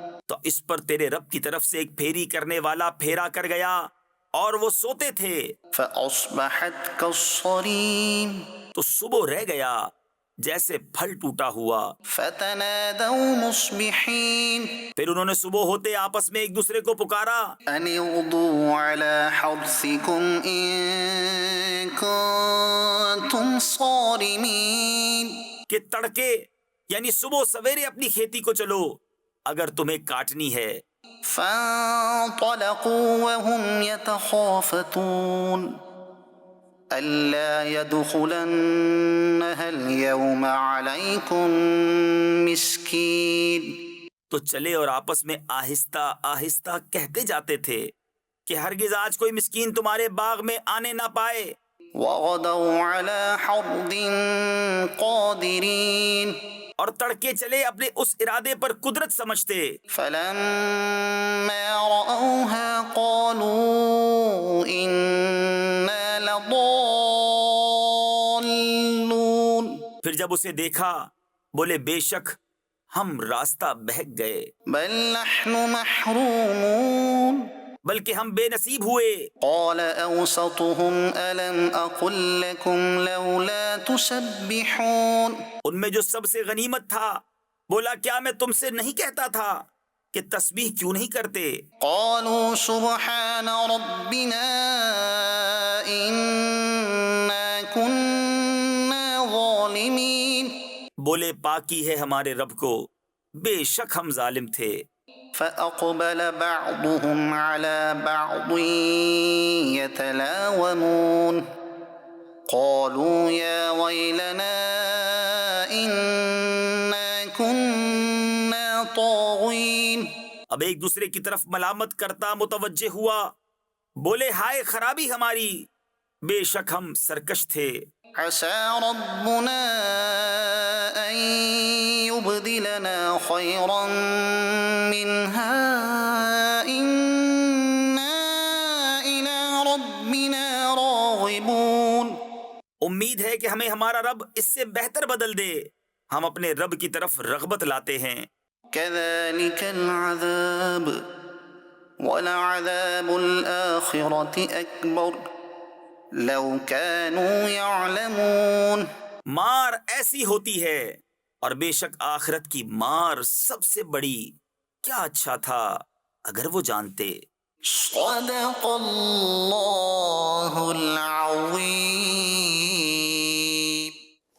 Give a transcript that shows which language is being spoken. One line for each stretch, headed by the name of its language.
Urdu: تو اس پر تیرے رب کی طرف سے ایک پھیری کرنے والا پھیرا کر گیا اور وہ سوتے تھے.
Arabic: فأصبحت كالصريم.
Urdu: تو صبح رہ گیا جیسے پھل ٹوٹا ہوا.
Arabic: فتنادوا مصبحين
Urdu: پھر انہوں نے صبح ہوتے آپس میں ایک دوسرے کو پکارا
Arabic: أن اغدوا على حرثكم إن كنتم صارمين.
Urdu: کہ تڑکے یعنی صبح سویرے اپنی کھیتی کو چلو اگر تمہیں کاٹنی ہے.
Arabic: فانطلقوا وهم يتخافتون ألا يدخلنها اليوم عليكم مسكين.
Urdu: تو چلے اور آپس میں آہستہ آہستہ کہتے جاتے تھے کہ ہرگز آج کوئی مسکین تمہارے باغ میں آنے نہ پائے.
Arabic: وغدوا على حرد قادرين.
Urdu: اور تڑکے چلے اپنے اس ارادے پر قدرت سمجھتے.
Arabic: فلما رأوها قالوا إنا لضالون.
Urdu: پھر جب اسے دیکھا بولے بے شک ہم راستہ بہک گئے
Arabic: بل نحن محرومون.
Urdu: بلکہ ہم بے نصیب ہوئے.
Arabic: قال أوسطهم ألم أقل لكم لولا تسبحون.
Urdu: ان میں جو سب سے غنیمت تھا بولا کیا میں تم سے نہیں کہتا تھا کہ تسبیح کیوں نہیں کرتے؟
Arabic: قالوا سبحان ربنا إنا كنا ظالمين.
Urdu: بولے پاکی ہے ہمارے رب کو بے شک ہم ظالم تھے.
Arabic: فأقبل بعضهم على بعض يتلاومون قالوا يا ويلنا إنا كنا طاغين.
Urdu: اب ایک دوسرے کی طرف ملامت کرتا متوجہ ہوا بولے ہائے خرابی ہماری بے شک ہم سرکش تھے.
Arabic: عسى ربنا أن يبدلنا خيرا منها إنا إلى ربنا راغبون.
Urdu: امید ہے کہ ہمیں ہمارا رب اس سے بہتر بدل دے ہم اپنے رب کی طرف رغبت لاتے ہیں.
Arabic: كذلك العذاب ولعذاب الآخرة أكبر لو كانوا يعلمون.
Urdu: مار ایسی ہوتی ہے اور بے شک آخرت کی مار سب سے بڑی کیا اچھا تھا اگر وہ جانتے.
Arabic: صدق اللہ العظیم.